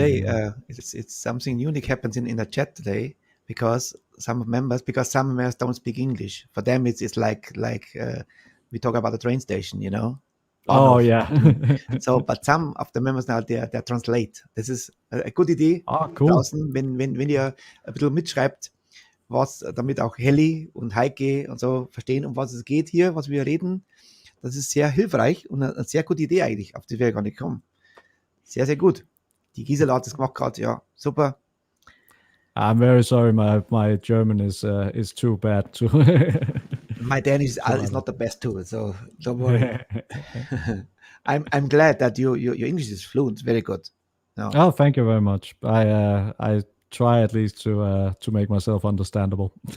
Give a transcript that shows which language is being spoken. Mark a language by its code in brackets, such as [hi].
[en] today it's something unique happens in the chat today because some members don't speak English. For them, it's like we talk about the train station, you know. Oh yeah. So, but some of the members now they translate. This is a good Idee. Cool. [de] Draußen, wenn ihr ein bisschen mitschreibt, was damit auch Helly und Heike und so verstehen, um was es geht hier, was wir reden. Das ist sehr hilfreich und eine sehr gute Idee eigentlich, auf die wir gar nicht kommen. Sehr, sehr gut. Die Gisela hat das gemacht gerade, ja, super. [en] I'm very sorry, my German is too bad too. My Danish is not the best too, so don't worry. I'm glad that your English is fluent, very good. No. Oh, thank you very much. I try at least to make myself understandable.